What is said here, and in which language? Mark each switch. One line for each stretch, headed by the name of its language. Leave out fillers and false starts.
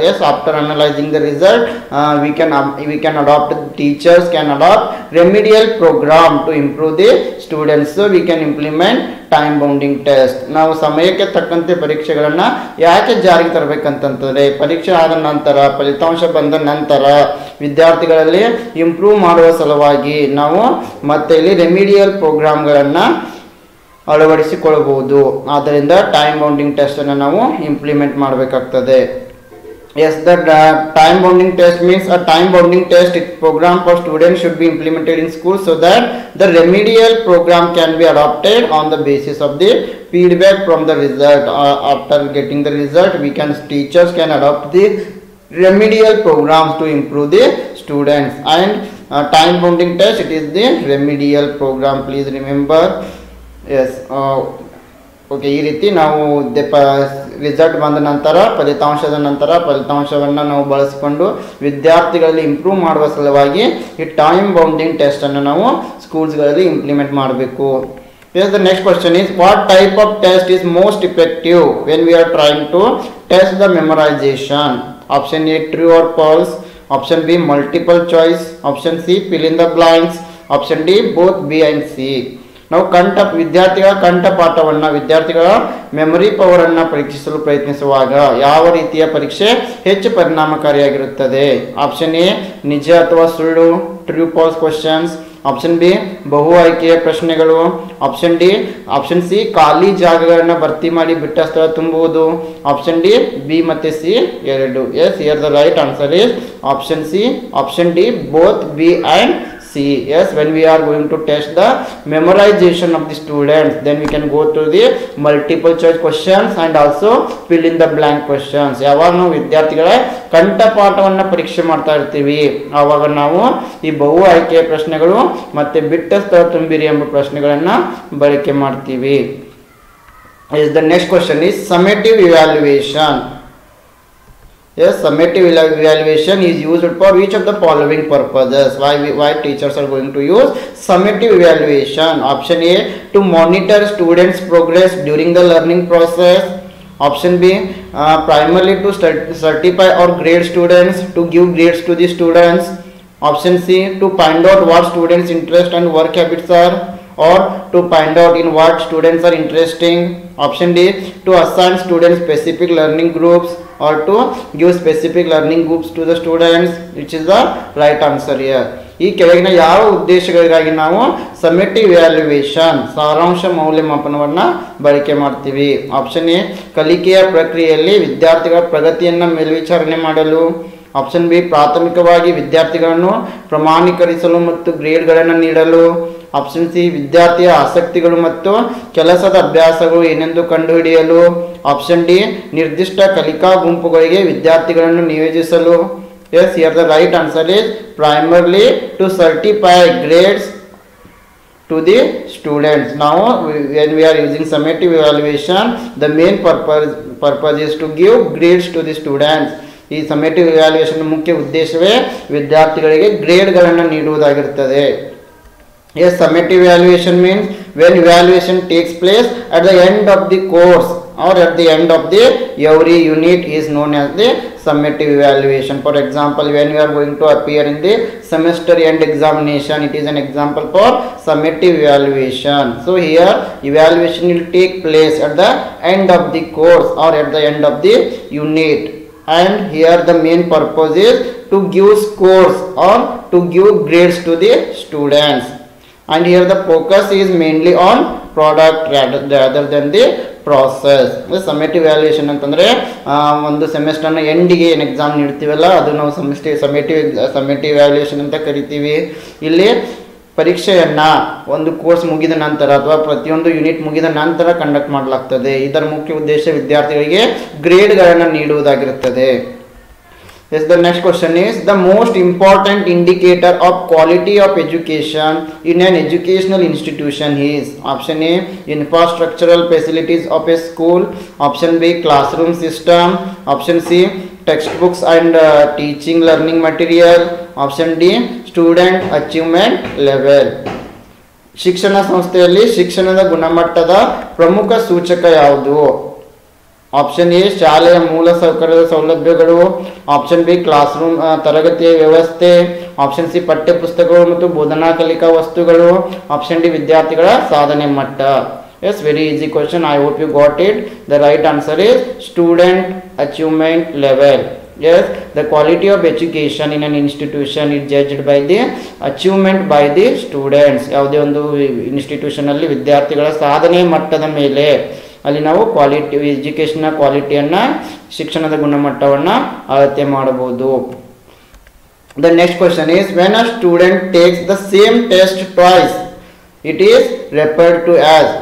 English: Yes, after analyzing the result, we can adopt, teachers can adopt remedial program to improve the students. So we can implement time bounding test.
Kannada: ನಾವು ಸಮಯಕ್ಕೆ ತಕ್ಕಂತೆ ಪರೀಕ್ಷೆಗಳನ್ನು ಯಾಕೆ ಜಾರಿಗೆ ತರಬೇಕಂತಂದರೆ, ಪರೀಕ್ಷೆ ಆದ ನಂತರ ಫಲಿತಾಂಶ ಬಂದ ನಂತರ ವಿದ್ಯಾರ್ಥಿಗಳಲ್ಲಿ ಇಂಪ್ರೂವ್ ಮಾಡುವ ಸಲುವಾಗಿ ನಾವು ಮತ್ತೆ ಇಲ್ಲಿ ರೆಮಿಡಿಯಲ್ ಪ್ರೋಗ್ರಾಮ್ಗಳನ್ನು ಅಳವಡಿಸಿಕೊಳ್ಳಬಹುದು. ಆದ್ದರಿಂದ ಟೈಮ್ ಬೌಂಡಿಂಗ್ ಟೆಸ್ಟ್ ಅನ್ನು ನಾವು ಇಂಪ್ಲಿಮೆಂಟ್ ಮಾಡಬೇಕಾಗ್ತದೆ.
English: Yes, the time bounding test means a time bounding test program for students should be implemented in school, so that the remedial program can be adopted on the basis of the feedback from the result. After getting the result, teachers can adopt the remedial programs to improve the students. And time bounding test, it is the remedial program, please remember.
Kannada: Yes, okay, ಈ ರೀತಿ ನಾವು result ಬಂದ ನಂತರ ಫಲಿತಾಂಶದ ನಂತರ ಫಲಿತಾಂಶವನ್ನು ನಾವು ಬಳಸಿಕೊಂಡು ವಿದ್ಯಾರ್ಥಿಗಳಲ್ಲಿ ಇಂಪ್ರೂವ್ ಮಾಡುವ ಸಲುವಾಗಿ ಈ ಟೈಮ್ ಬೌಂಡಿಂಗ್ ಟೆಸ್ಟನ್ನು ನಾವು ಸ್ಕೂಲ್ಸ್ಗಳಲ್ಲಿ ಇಂಪ್ಲಿಮೆಂಟ್ ಮಾಡಬೇಕು.
English: Yes, the next question is what type of test is most effective when we are trying to test the memorization? Option A, true or false. Option B, multiple choice. Option C, fill in the blanks. Option D, both B and C.
Kannada: ನಾವು ವಿದ್ಯಾರ್ಥಿಗಳ ಕಂಠಪಾಠವನ್ನು, ವಿದ್ಯಾರ್ಥಿಗಳ memory ಪವರನ್ನು ಪರೀಕ್ಷಿಸಲು ಪ್ರಯತ್ನಿಸುವಾಗ ಯಾವ ರೀತಿಯ ಪರೀಕ್ಷೆ ಹೆಚ್ಚು ಪರಿಣಾಮಕಾರಿಯಾಗಿರುತ್ತದೆ? Option A, ನಿಜ ಅಥವಾ ಸುಳ್ಳು,
English: True false questions.
Kannada: Option B, ಬಹು ಆಯ್ಕೆಯ ಪ್ರಶ್ನೆಗಳು. ಆಪ್ಷನ್ ಸಿ, ಖಾಲಿ ಜಾಗಗಳನ್ನು ಭರ್ತಿ ಮಾಡಿ ಬಿಟ್ಟ ಸ್ಥಳ ತುಂಬುವುದು. ಆಪ್ಷನ್ ಡಿ, ಬಿ ಮತ್ತು ಸಿ ಎರಡು.
English: Yes, here the right answer is option C, option D, both B and C. Yes, when we are going to test the memorization of the students, then we can go to the multiple choice questions and also fill in the blank questions.
Kannada: ಯಾವಾಗ ನಾವು ವಿದ್ಯಾರ್ಥಿಗಳ ಕಂಠಪಾಠವನ್ನು ಪರೀಕ್ಷೆ ಮಾಡ್ತಾ ಇರ್ತೀವಿ ಆವಾಗ ನಾವು ಈ ಬಹು ಆಯ್ಕೆಯ ಪ್ರಶ್ನೆಗಳು ಮತ್ತೆ ಬಿಟ್ಟ ಸ್ಥಳ ತುಂಬಿರಿ ಎಂಬ ಪ್ರಶ್ನೆಗಳನ್ನು ಬಳಕೆ ಮಾಡ್ತೀವಿ.
English: The next question is summative evaluation. Yes, summative evaluation is used for which of the following purposes? Why teachers are going to use summative evaluation? Option A, to monitor students' progress during the learning process. Option B, primarily to certify or grade students, to give grades to the students. Option C, to find out what students' interest and work habits are, or to find out in what students are interesting. Option D, to assign students specific learning groups, or to give specific learning groups to the students, which is the right answer here.
Kannada: ಈ ಕೆಳಗಿನ ಯಾವ ಉದ್ದೇಶಗಳಿಗಾಗಿ ನಾವು summative valuation ಸಾರಾಂಶ ಮೌಲ್ಯಮಾಪನವನ್ನು ಬಳಕೆ ಮಾಡ್ತೀವಿ? Option A, ಕಲಿಕೆಯ ಪ್ರಕ್ರಿಯೆಯಲ್ಲಿ ವಿದ್ಯಾರ್ಥಿಗಳ ಪ್ರಗತಿಯನ್ನು ಮೇಲ್ವಿಚಾರಣೆ ಮಾಡಲು. ಆಪ್ಷನ್ ಬಿ ಪ್ರಾಥಮಿಕವಾಗಿ ವಿದ್ಯಾರ್ಥಿಗಳನ್ನು ಪ್ರಮಾಣೀಕರಿಸಲು ಮತ್ತು ಗ್ರೇಡ್ಗಳನ್ನು ನೀಡಲು. ಆಪ್ಷನ್ ಸಿ ವಿದ್ಯಾರ್ಥಿಯ ಆಸಕ್ತಿಗಳು ಮತ್ತು ಕೆಲಸದ ಅಭ್ಯಾಸಗಳು ಏನೆಂದು ಕಂಡುಹಿಡಿಯಲು. ಆಪ್ಷನ್ ಡಿ ನಿರ್ದಿಷ್ಟ ಕಲಿಕಾ ಗುಂಪುಗಳಿಗೆ ವಿದ್ಯಾರ್ಥಿಗಳನ್ನು ನಿಯೋಜಿಸಲು.
English: Yes, here the right answer is primarily to certify grades to the students. Now when we are using summative evaluation, the main purpose is to give grades to the students.
Kannada: ಈ summative evaluation ಮುಖ್ಯ ಉದ್ದೇಶವೇ ವಿದ್ಯಾರ್ಥಿಗಳಿಗೆ ಗ್ರೇಡ್ಗಳನ್ನು ನೀಡುವುದಾಗಿರುತ್ತದೆ.
English: Yes, summative evaluation means when evaluation takes place at the end of the course or at the end of the every unit is known as the summative evaluation. For example, when you are going to appear in the semester end examination, it is an example for summative evaluation. So here evaluation will take place at the end of the course or at the end of the unit, and here the main purpose is to give scores or to give grades to the students. And here the focus is mainly on product rather than the process.
Kannada: Summative valuation ಅಂತಂದರೆ ಒಂದು ಸೆಮಿಸ್ಟರ್ನ ಎಂಡಿಗೆ ಏನು exam ನೀಡ್ತೀವಲ್ಲ ಅದು ನಾವು summative valuation ಅಂತ ಕರಿತೀವಿ. ಇಲ್ಲಿ ಪರೀಕ್ಷೆಯನ್ನು ಒಂದು ಕೋರ್ಸ್ ಮುಗಿದ ನಂತರ ಅಥವಾ ಪ್ರತಿಯೊಂದು ಯೂನಿಟ್ ಮುಗಿದ ನಂತರ ಕಂಡಕ್ಟ್ ಮಾಡಲಾಗ್ತದೆ. ಇದರ ಮುಖ್ಯ ಉದ್ದೇಶ ವಿದ್ಯಾರ್ಥಿಗಳಿಗೆ ಗ್ರೇಡ್ಗಳನ್ನು ನೀಡುವುದಾಗಿರುತ್ತದೆ.
English: Yes, the next question is the most important indicator of quality of education in an educational institution is. Option A, infrastructural facilities of a school. Option B, classroom system. Option C, textbooks and teaching learning material. Option D, student achievement level.
Kannada: ಶಿಕ್ಷಣ ಸಂಸ್ಥೆಯಲ್ಲಿ ಶಿಕ್ಷಣದ ಗುಣಮಟ್ಟದ ಪ್ರಮುಖ ಸೂಚಕ ಯಾವುದು? Option A ಶಾಲೆಯ ಮೂಲ ಸೌಕರ್ಯದ ಸೌಲಭ್ಯಗಳು. ಆಪ್ಷನ್ ಬಿ ಕ್ಲಾಸ್ ರೂಮ್ ತರಗತಿಯ ವ್ಯವಸ್ಥೆ. ಆಪ್ಷನ್ ಸಿ ಪಠ್ಯಪುಸ್ತಕಗಳು ಮತ್ತು ಬೋಧನಾ ಕಲಿಕಾ ವಸ್ತುಗಳು. ಆಪ್ಷನ್ ಡಿ ವಿದ್ಯಾರ್ಥಿಗಳ ಸಾಧನೆ ಮಟ್ಟ.
English: Yes, very easy question. I hope you got it. The right answer is student achievement level. Yes, the quality of education in an institution is judged by the achievement by the students.
Kannada: ಯಾವುದೇ ಒಂದು institution ಅಲ್ಲಿ ವಿದ್ಯಾರ್ಥಿಗಳ ಸಾಧನೆ ಮಟ್ಟದ ಮೇಲೆ ಅಲ್ಲಿ ನಾವು quality ಎಜುಕೇಷನ್ನ ಕ್ವಾಲಿಟಿಯನ್ನು ಶಿಕ್ಷಣದ ಗುಣಮಟ್ಟವನ್ನು ಅಳತೆ ಮಾಡಬಹುದು.
English: The next question is when a student takes the same test twice it is referred to as.